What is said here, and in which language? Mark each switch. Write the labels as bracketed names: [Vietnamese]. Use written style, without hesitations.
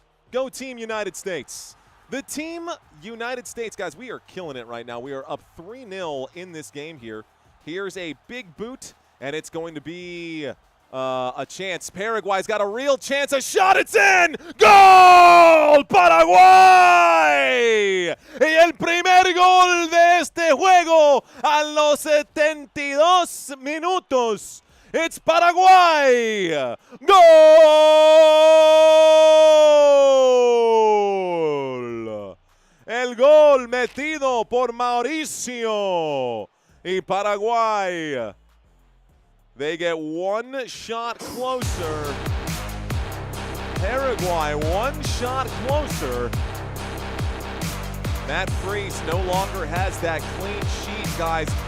[English] Go Team United States. The Team United States, guys, we are killing it right now. We are up 3-0 in this game here. Here's a big boot, and it's going to be a chance. Paraguay's got a real chance. A shot, it's in! [Spanish] ¡Gol! ¡Paraguay! Y el primer gol de este juego a los 72 minutos. [English] It's Paraguay! ¡Gol! [Spanish] El gol metido por Mauricio. [English] Y Paraguay, they get one shot closer. Paraguay, one shot closer. Matt Freese no longer has that clean sheet, guys.